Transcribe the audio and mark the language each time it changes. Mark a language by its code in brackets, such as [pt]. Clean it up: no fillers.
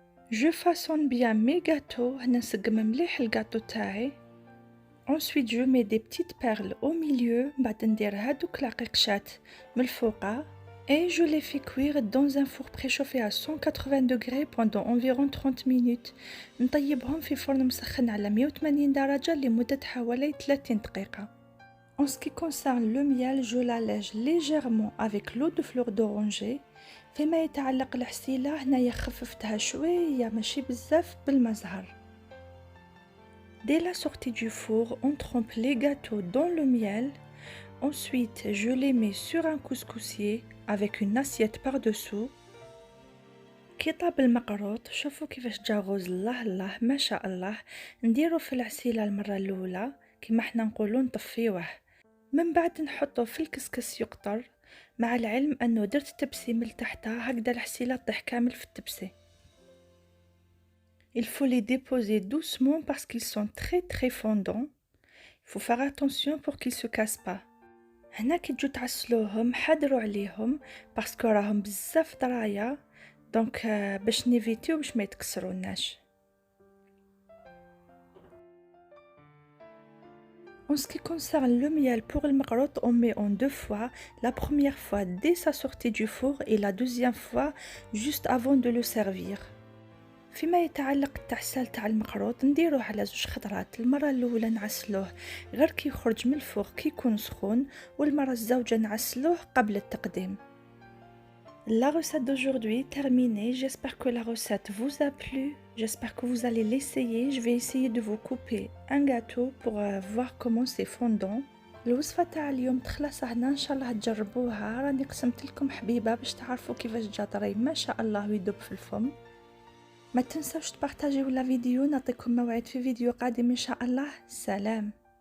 [fr] Je façonne bien mes gâteaux. [ar] هنا نسقم مليح الجاتو تاعي. [fr] Ensuite je mets des petites perles au milieu. [ar] بعد ندير هادوك العقيقشات من الفوقة. [fr] Et je les fais cuire dans un four préchauffé à 180 degrés pendant environ 30 minutes. [ar] نطيبهم في فرن مسخن على 180 درجة لمدة حوالي 30 دقيقة. [fr] En ce qui concerne le miel, je l'allège légèrement avec l'eau de fleur d'oranger. [ar] فيما يتعلق العسيلة هنايا خففتها شوية ماشي بزاف بالمزهر. [fr] Dès la sortie du four, on trempe les gâteaux dans le miel. Ensuite, je les mets sur un couscoussier avec une assiette par-dessous. [ar] كي طاب المقروط شوفوا كيفاش جا غوز الله الله ما شاء الله. نديرو في العسيلة المرة الأولى كيما حنا نقولو نطفيوه، من بعد نحطو في الكسكس يقطر، مع العلم أنه درت تبسي من تحتها هكذا العسيلة طيح كامل في التبسي. [fr] Il faut les déposer doucement parce qu'ils sont très fondants. Il faut faire attention pour qu'ils se cassent pas. [ar] هنا كي تجو تعسلوهم حضروا عليهم باسكو راهم بزاف درايا، دونك باش نيفيتيو باش ما يتكسروناش. [fr] En ce qui concerne le miel pour le macarotte, on met en deux fois. La première fois dès sa sortie du four et la deuxième fois juste avant de le servir. [ar] فيما يتعلق التعسال تاع المقروط نديروه على 2 خطرات. المرة الأولى نعسلوه غير كي يخرج من الفوق كي يكون سخون، والمرة الزوجة نعسلوه قبل التقديم. [fr] La recette d'aujourd'hui est terminée. J'espère que la recette vous a plu. J'espère que vous allez l'essayer. Je vais essayer de vous couper un gâteau pour voir comment c'est fondant. [ar] الوصفة تاع اليوم تخلص هنا، ان شاء الله تجربوها. راني قسمت لكم حبيبة باش تعرفوا كيفاش جا طري ما شاء الله ويدوب في الفم. ما تنسوش تبارطاجيو لا فيديو. نعطيكم موعد في فيديو قادم ان شاء الله. سلام.